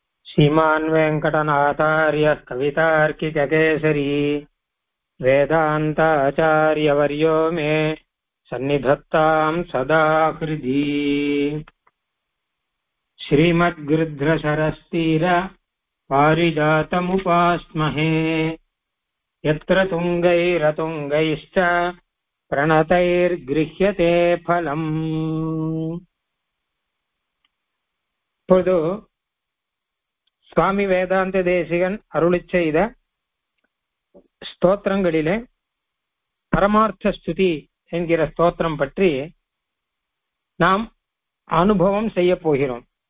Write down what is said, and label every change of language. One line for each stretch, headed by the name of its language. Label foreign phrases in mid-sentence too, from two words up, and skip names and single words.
Sanskrit: श्रीमान् वेङ्कटनाथार्यः कवितार्किककेसरी वेदान्ताचार्यवर्यो मे सन्निधत्तां सदा हृदि। श्रीमद्गृध्रशरस्तीर पारिजातमुपास्महे यत्र तुङ्गैरतुङ्गैश्च प्रणतैर्गृह्यते फलम्।
Tamil: இப்பொழுது சுவாமி வேதாந்த தேசிகன் அருளிச் செய்த ஸ்தோத்திரங்களிலே பரமார்த்த ஸ்துதி என்கிற ஸ்தோத்திரம் பற்றி நாம் அனுபவம் செய்ய போகிறோம்.